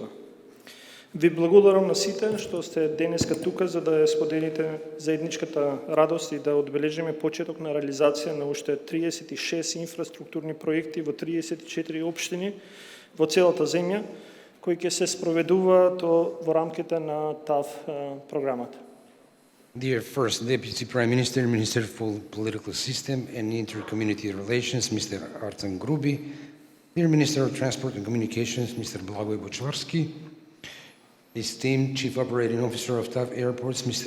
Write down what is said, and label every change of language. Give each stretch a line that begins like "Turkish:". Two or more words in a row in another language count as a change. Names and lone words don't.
Macedonian: Ви благодарам на сите, што сте денеска тука за да споделите заедничката радост и да отбележиме почеток на реализација на уште 36 инфраструктурни проекти во 34 општини во целата земја, кои ќе се спроведуваат во рамките на ТАФ програмата.
English: Dear First Deputy Prime Minister, Minister for Political System and Inter-Community Relations, Mr. Artem Gruby, dear Minister of Transport and Communications, Mr. Blagoy Bočvarski, esteemed Chief Operating Officer of TAV Airports, Mr.